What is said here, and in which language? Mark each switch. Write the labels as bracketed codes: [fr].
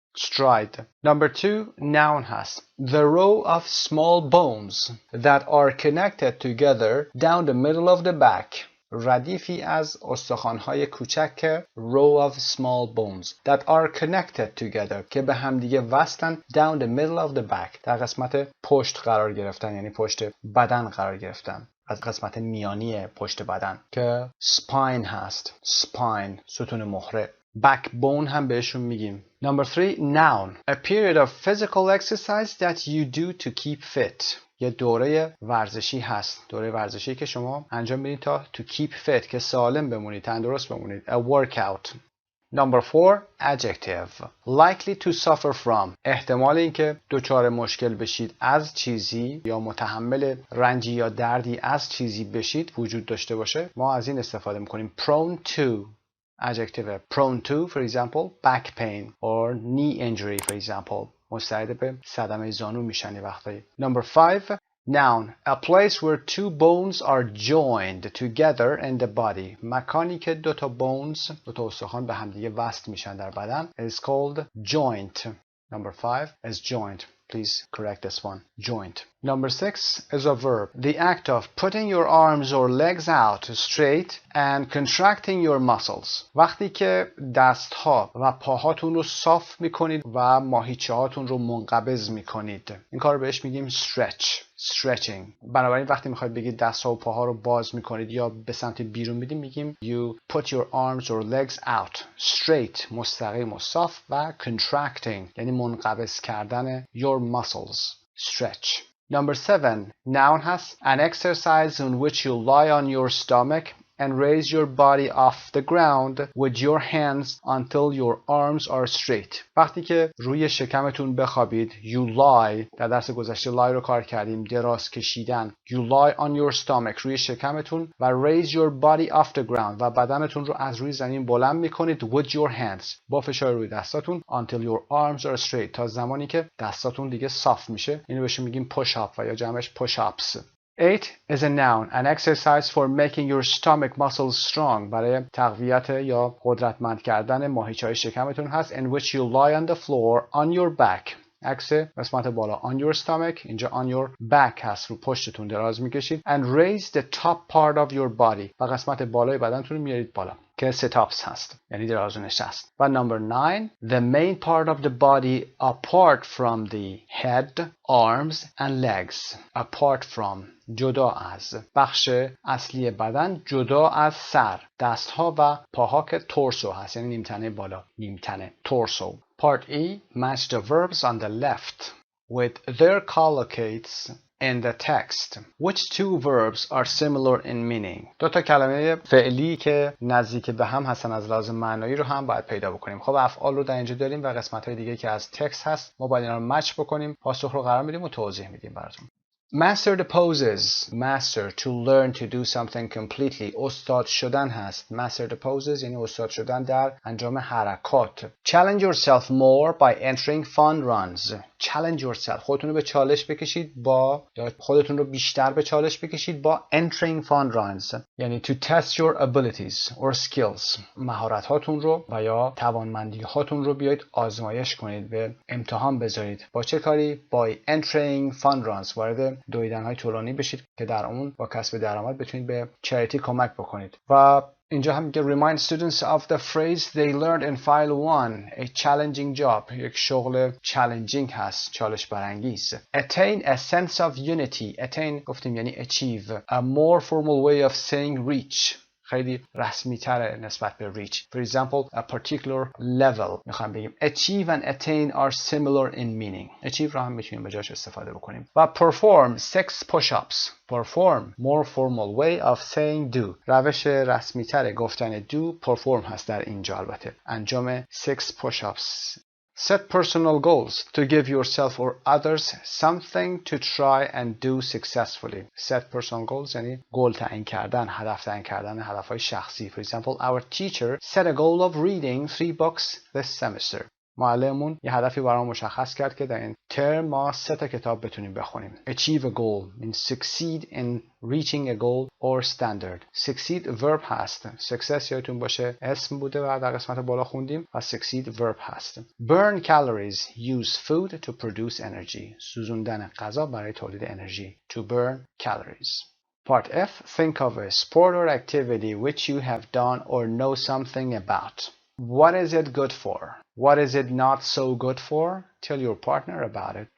[en] stride. Number 2, noun [fa] هست. [en] The row of small bones that are connected together down the middle of the back. [fa] ردیفی از استخوان‌های کوچک [en] row of small bones that are connected together [fa] که به همدیگه وصلن [en] down the middle of the back [fa] در قسمت پشت قرار گرفتن، یعنی پشت بدن قرار گرفتن، از قسمت میانی پشت بدن که spine هست. spine ستون مهره. backbone هم بهشون میگیم. [en] Number 3, noun. A period of physical exercise that you do to keep fit. [fa] یه دوره ورزشی هست. دوره ورزشی که شما انجام بدید تا [en] to keep fit [fa] که سالم بمونید، تندرست بمونید. [en] A workout. Number 4, adjective. Likely to suffer from. [fa] احتمال اینکه دچار مشکل بشید از چیزی یا متحمل رنجی یا دردی از چیزی بشید وجود داشته باشه. ما از این استفاده میکنیم. [en] Prone to. Adjective. Prone to, for example, back pain or knee injury, for example. [fa] مستعد به صدمه زانو میشن وقتایی. [en] Number 5, noun. A place where two bones are joined together in the body. [fa] مکانی که دوتا bones، دوتا استخوان به همدیگه وصل میشن در بدن [en] is called joint. Number 5 is joint. Please correct this one. Joint. Number 6 is a verb. The act of putting your arms or legs out straight and contracting your muscles. [fa] وقتی که دستها و پاهاتون رو صاف میکنید و ماهیچه هاتون رو منقبض میکنید. این کار رو بهش میگیم stretch. [en] stretching. [fa] بنابراین وقتی میخواید بگید دستها و پاها رو باز میکنید یا به سمت بیرون میدید میگیم [en] you put your arms or legs out straight، [fa] مستقیم و صاف، و contracting یعنی منقبض کردن [en] your muscles. stretch. Number 7, noun has an exercise in which you lie on your stomach and raise your body off the ground with your hands until your arms are straight. [fa] وقتی که روی شکمتون بخوابید [en] you lie، [fa] در درس گذشته lie رو کار کردیم، دراز کشیدن. [en] You lie on your stomach، [fa] روی شکمتون، و [en] raise your body off the ground، [fa] و بدنتون رو از روی زمین بلند میکنید [en] with your hands، [fa] با فشار روی دستاتون [en] until your arms are straight، [fa] تا زمانی که دستاتون دیگه صاف میشه. اینو بهش میگیم push up و یا جمعش push ups. [en] 8 is a noun, an exercise for making your stomach muscles strong. [fa] برای تقویت یا قدرتمند کردن ماهیچه‌های شکمتون هست. [en] In which you lie on the floor on your back. [fa] عکس قسمت بالا [en] on your stomach، [fa] اینجا [en] on your back [fa] هست، رو پشتتون دراز میکشید. [en] And raise the top part of your body. [fa] و قسمت بالای بدنتون رو میارید بالا که sit-ups هست، یعنی دراز و نشست. [en] و number 9, the main part of the body apart from the head, arms and legs. Apart from، جدا از. [fa] بخش اصلی بدن جدا از سر، دستها و پاها که تورسو هست، یعنی نیمتنه بالا، نیمتنه، تورسو. [en] Part E, match the verbs on the left with their collocates in the text. Which two verbs are similar in meaning? [fa] دو تا کلمه فعلی که نزدیک به هم هستن از لحاظ معنایی رو هم باید پیدا بکنیم. خب افعال رو در اینجا داریم و قسمت‌های دیگه که از تکست هست ما باید اینا رو مچ بکنیم، پاسخ رو قرار میدیم و توضیح میدیم براتون. [en] Master the poses. Master, to learn to do something completely. [fa] استاد شدن هست. [en] Master the poses [fa] یعنی استاد شدن در انجام حرکات. [en] Challenge yourself more by entering fun runs. Challenge yourself. [fa] خودتون رو به چالش بکشید با، یا خودتون رو بیشتر به چالش بکشید با [en] entering fun runs. یعنی to test your abilities or skills. [fa] مهارت هاتون رو و یا توانمندی هاتون رو بیایید آزمایش کنید، به امتحان بذارید. با چه کاری؟ [en] By entering fun runs. [fa] وارد دویدن‌های طولانی بشید که در اون با کسب درآمد بتونید به چریتی کمک بکنید. و اینجا هم میگه [en] remind students of the phrase they learned in file 1, a challenging job. [fa] یک شغل challenging هست، چالش برانگیز. [en] Attain a sense of unity. Attain گفتیم یعنی achieve. A more formal way of saying reach. [fa] خیلی رسمی تره نسبت به reach. [en] For example, a particular level [fa] میخوام بگیم [en] achieve and attain are similar in meaning. [fa] achieve رو هم میتونیم به جاش استفاده بکنیم. [en] و perform 6 push-ups. perform more formal way of saying do. [fa] روش رسمی تره گفتن do perform هست در اینجا البته. انجام [en] 6 push-ups. Set personal goals to give yourself or others something to try and do successfully. Set personal goals [fa] یعنی گول تعیین کردن، هدف تعیین کردن، هدفهای شخصی. [en] For example, our teacher set a goal of reading 3 books this semester. [fa] معلممون یه هدفی برام مشخص کرد که در این ترم ما 3 تا کتاب بتونیم بخونیم. [en] Achieve a goal means succeed in reaching a goal or standard. Succeed verb هست. [fa] Success یادتون باشه اسم بوده و در قسمت بالا خوندیم و succeed verb هست. [en] Burn calories. Use food to produce energy. [fa] سوزوندن غذا برای تولید انرژی. [en] To burn calories. Part F. Think of a sport or activity which you have done or know something about. What is it good for? What is it not so good for? Tell your partner about it.